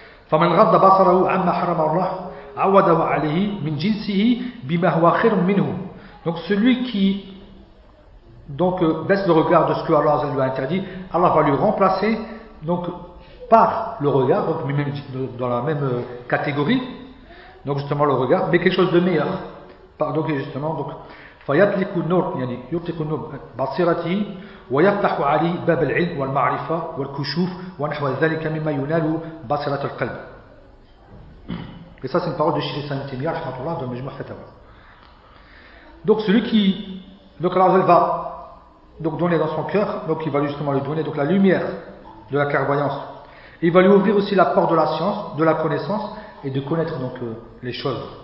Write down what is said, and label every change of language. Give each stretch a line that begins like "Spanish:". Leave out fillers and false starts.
Arabic: فَمَنْ غَضَّ بَصَرَهُ عَمَّا حَرَمَ اللَّهُ عَوَّدَهُ عَلَيْهِ مِنْ جِنْسِهِ بِمَا هُوَ خَيْرٌ مِنْهُ.
French: Donc celui qui donc, baisse le regard de ce que Allah lui a interdit, Allah va lui remplacer donc, par le regard, donc, même dans la même catégorie, donc justement le regard, mais quelque chose de meilleur. Donc justement, donc,
Arabic: فَيَطْلِقُ النُّورِ يعني يُطْلِقُ النُّورِ بَصِيرَتِهِ وَيَفْتَحُ عَلِيْهِ بَابَ الْعِلْمِ وَالْمَعْرِفَةِ وَالْكُشُوفِ وَنَحْوَ ذَلِكَ مِمَّا يُنَالُ بَصِيرَةَ الْقَلْبِ.
French: Et ça c'est une parole de Cheikh Ibn Taymiyyah rahmatullah dans Majmu' Fatawa. Donc celui qui donc Allah va donc donner dans son cœur, donc il va justement lui donner donc la lumière de la clairvoyance. Il va lui ouvrir aussi la porte de la science, de la connaissance et de connaître donc les choses.